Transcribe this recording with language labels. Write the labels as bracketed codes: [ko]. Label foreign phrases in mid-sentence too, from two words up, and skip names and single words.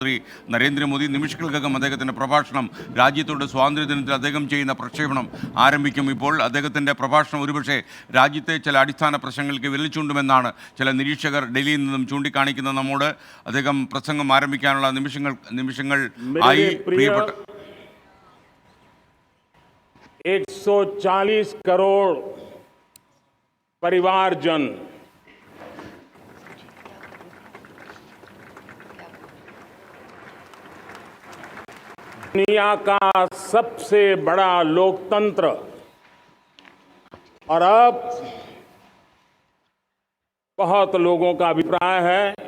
[ml] ശ്രീ നരേന്ദ്രമോദി നിമിഷങ്ങൾക്കകം അദ്ദേഹത്തിൻ്റെ പ്രഭാഷണം രാജ്യത്തോട് സ്വാതന്ത്ര്യദിനത്തിൽ അദ്ദേഹം ചെയ്യുന്ന പ്രക്ഷേപണം ആരംഭിക്കും. ഇപ്പോൾ അദ്ദേഹത്തിൻ്റെ പ്രഭാഷണം ഒരുപക്ഷെ രാജ്യത്തെ ചില അടിസ്ഥാന പ്രശ്നങ്ങൾക്ക് വിരൽ ചൂണ്ടുമെന്നാണ് ചില നിരീക്ഷകർ ഡൽഹിയിൽ നിന്നും ചൂണ്ടിക്കാണിക്കുന്ന നമ്മോട്. അദ്ദേഹം പ്രസംഗം ആരംഭിക്കാനുള്ള നിമിഷങ്ങൾ ആയി. പ്രിയപ്പെട്ട [hi] 140 करोड़ परिवारजन दुनिया का सबसे बड़ा लोकतंत्र और अब बहुत लोगों का अभिप्राय है